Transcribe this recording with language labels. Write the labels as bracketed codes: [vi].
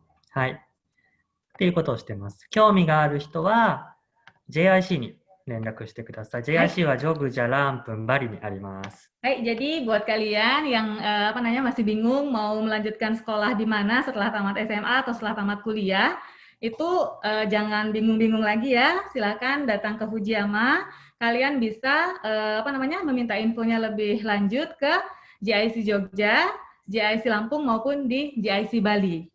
[ja] はい。っていうことをしています。興味がある人は JIC に連絡してください。 JIC はジョグジャランプンバリにあります。 [id] Hai, jadi buat kalian yang masih bingung mau melanjutkan sekolah di mana setelah tamat SMA atau setelah tamat kuliah, itu jangan bingung-bingung lagi ya. Silakan datang ke Fujiyama. Kalian bisa meminta infonya lebih lanjut ke JIC Jogja, JIC Lampung maupun di JIC Bali.